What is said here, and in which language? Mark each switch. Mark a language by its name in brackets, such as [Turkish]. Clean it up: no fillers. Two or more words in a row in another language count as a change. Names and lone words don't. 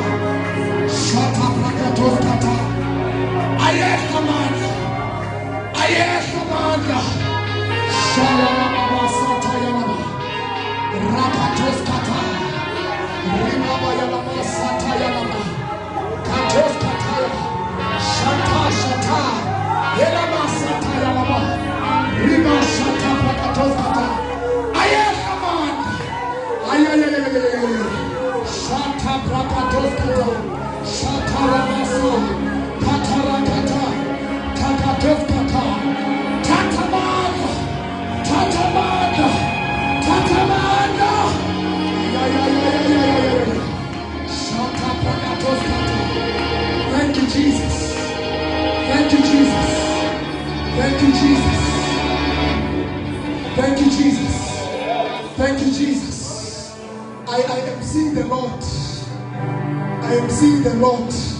[English] Shatabrakatos kata. Ayeshamandla. Shalamasata yalama. Rakatos kata. Rimaba yalama sata yalama. Katos kata. Shata. Yalama sata yalama. Rima shata brakatos kata. Ayeshamandla. Shata brakatos kata. Shata ramaso. Katarakata. Takatos kata. Tatamanda. Shata brakatos kata. Thank you, Jesus. Thank you, Jesus. Thank you, Jesus. Thank you, Jesus. Thank you, Jesus. I am seeing the Lord. I am seeing the Lord.